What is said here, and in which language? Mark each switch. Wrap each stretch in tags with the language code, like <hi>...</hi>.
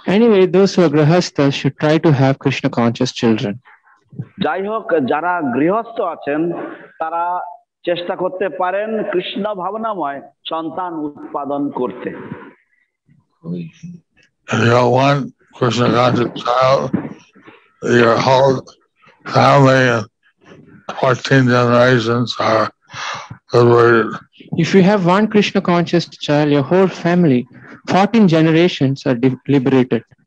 <en>Anyway, those who are grihastas should try to have Krishna conscious children.</en> <bn>যাই হোক, যারা গৃহস্থ আছেন তারা চেষ্টা করতে পারেন কৃষ্ণ ভাবনাময় সন্তান উৎপাদন করতে।</bn> <en>If you have one Krishna conscious child, your whole family and 14 generations are liberated. If you have one Krishna conscious child, your whole family, 14 generations are liberated.</en>